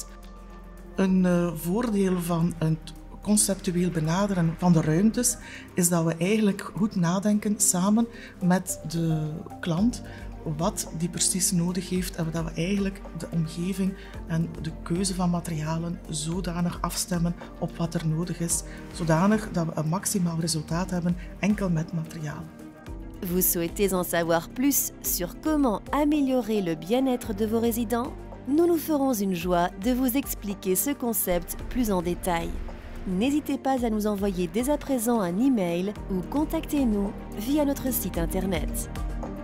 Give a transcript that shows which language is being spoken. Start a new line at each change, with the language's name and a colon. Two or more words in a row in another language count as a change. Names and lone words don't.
Dutch: Een voordeel van een conceptueel benaderen van de ruimtes is dat we eigenlijk goed nadenken samen met de klant wat die precies nodig heeft en dat we eigenlijk de omgeving en de keuze van materialen zodanig afstemmen op wat er nodig is, zodanig dat we een maximaal resultaat hebben enkel met materiaal.
French: Vous souhaitez en savoir plus sur comment améliorer le bien-être de vos résidents? Nous nous ferons une joie de vous expliquer ce concept plus en détail. N'hésitez pas à nous envoyer dès à présent un email ou contactez-nous via notre site internet.